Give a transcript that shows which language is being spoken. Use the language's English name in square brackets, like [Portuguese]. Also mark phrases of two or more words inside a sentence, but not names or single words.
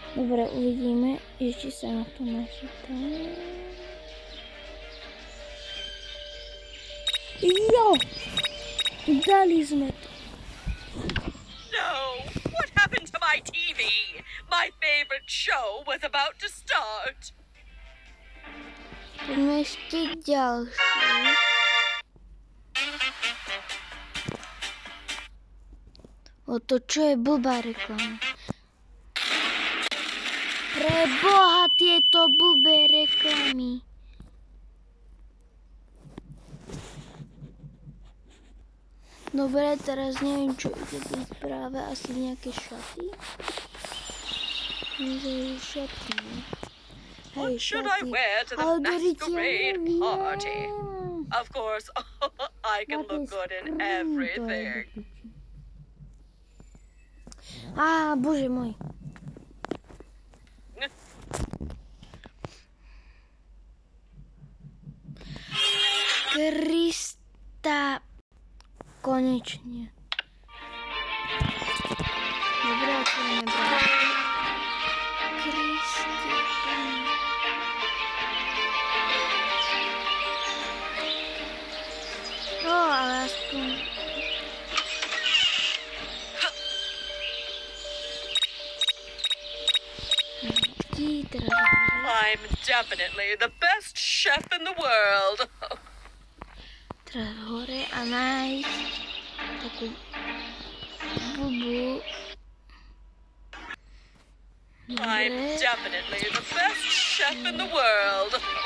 [Slovak] Dobre, uvidíme, či sa na to nachytám. Jo! Dali sme to. [English] No! What happened to my TV? My favorite show was about to start. [Slovak] Poďme ešte ďalší. O to čo je blbá reklama. Pre Boha tieto blbé reklamy. Dobre, teraz neviem, čo ide byť práve. Asi nejaké šaty. Vyzerajú šaty. [English] What should I wear to the masquerade party? Of course, I can look good in everything. [Slovak] Á, bože môj. Krista, konečne. Dobre, otvoríme bránku. Krista, no, ale aspoň... [English] I'm definitely the best chef in the world. [Slovak] Teraz hore a nájsť takú bubu. [English] I'm definitely the best chef in the world.